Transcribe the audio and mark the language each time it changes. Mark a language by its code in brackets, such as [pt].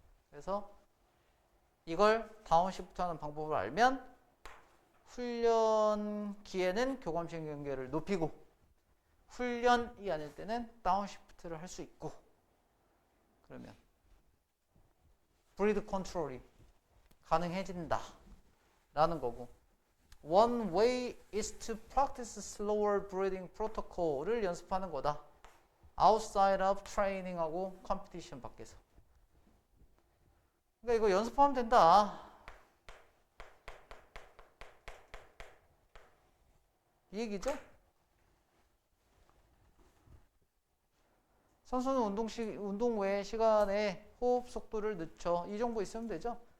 [ko] 그래서 이걸 다운시프트 하는 방법을 알면 훈련기에는 교감신경계를 높이고 훈련이 아닐 때는 다운시프트를 할 수 있고 그러면 브리드 컨트롤이 가능해진다 라는 거고 [en] One way is to practice slower breathing protocol [ko] 을 연습하는 거다. [en] Outside of training하고 competition [ko] 밖에서. 그러니까 이거 연습하면 된다. 이 얘기죠? 선수는 운동 외의 시간에 호흡 속도를 늦춰. 이 정도 있으면 되죠?